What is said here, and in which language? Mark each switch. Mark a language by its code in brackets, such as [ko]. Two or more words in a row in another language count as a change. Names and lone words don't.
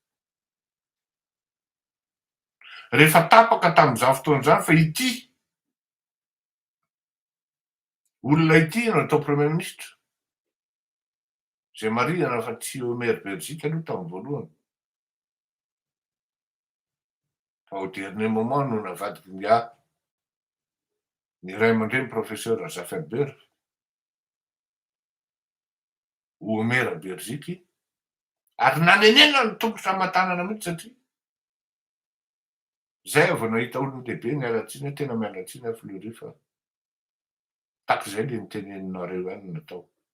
[mg] Rehefa tapaka tamin'izany fotoan'izany fa ity olona ity no atao [fr] premier ministre. [mg] Zay marihana fa tsy Omer Belgique aloha tamin'ny voalohany. Fa [fr] au dernier moment [mg] no navadiky ny ray aman-dreny professeur Zafelbert, Omer Belgique, Ary nanenena ny tompo famantanana mihitsy satria zay vao nahita olona lehibe mialatsiny hoe tena mialatsiny a Fleury fa takizay le niteneninareo ihany natao.